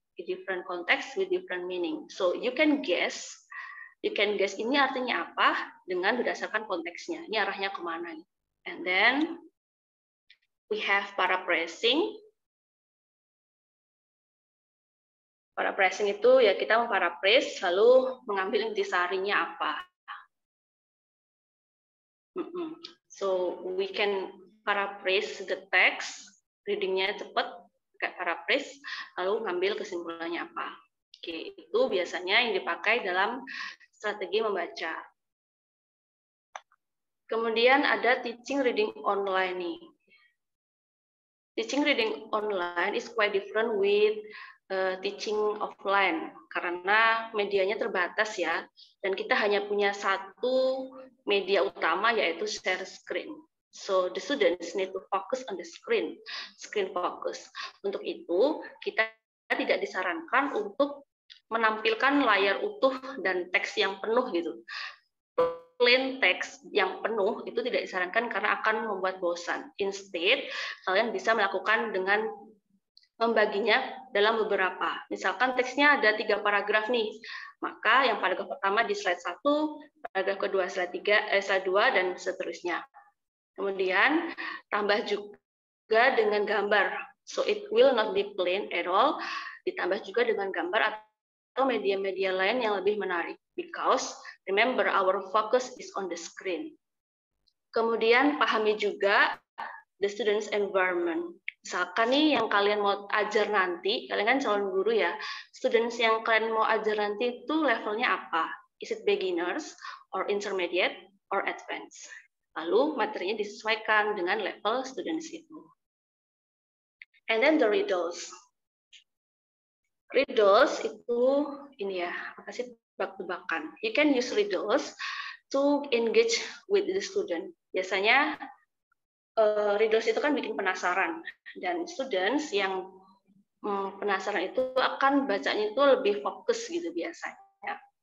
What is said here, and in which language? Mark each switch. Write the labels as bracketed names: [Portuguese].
[English] In different context with different meaning. So you can guess [Indonesian] ini artinya apa dengan berdasarkan konteksnya. Ini arahnya kemana? [English] And then we have paraphrasing. [Indonesian] Paraphrasing itu ya kita memparaphrase lalu mengambil intisarinya apa. [English] So we can paraphrase the text, [Indonesian] readingnya cepat, kayak paraphrase, lalu ngambil kesimpulannya apa. Oke, itu biasanya yang dipakai dalam strategi membaca. Kemudian ada teaching reading online nih. [English] Teaching reading online is quite different with teaching offline [Indonesian] karena medianya terbatas ya, dan kita hanya punya satu media utama yaitu share screen. [English] So the students need to focus on the screen focus. [Indonesian] Untuk itu kita tidak disarankan untuk menampilkan layar utuh dan teks yang penuh gitu. Plain text yang penuh itu tidak disarankan karena akan membuat bosan. Instead, kalian bisa melakukan dengan membaginya dalam beberapa. Misalkan teksnya ada 3 paragraf nih, maka yang paragraf pertama di slide 1, paragraf kedua slide 2, dan seterusnya. Kemudian tambah juga dengan gambar. [English] So it will not be plain at all. [Indonesian] Ditambah juga dengan gambar atau media-media lain yang lebih menarik. [English] Because remember our focus is on the screen. [Indonesian] Kemudian pahami juga [English] the student's environment. [Indonesian] Misalkan nih yang kalian mau ajar nanti, kalian kan calon guru ya, students yang kalian mau ajar nanti itu levelnya apa? [English] Is it beginners, or intermediate, or advanced? [Indonesian] Lalu materinya disesuaikan dengan level students itu. [English] And then the riddles. [Indonesian] Riddles itu ini ya, apa sih, tebak-tebakan. [English] You can use riddles to engage with the student. [Indonesian] Biasanya riddles itu kan bikin penasaran, dan students yang penasaran itu akan bacanya itu lebih fokus gitu biasanya.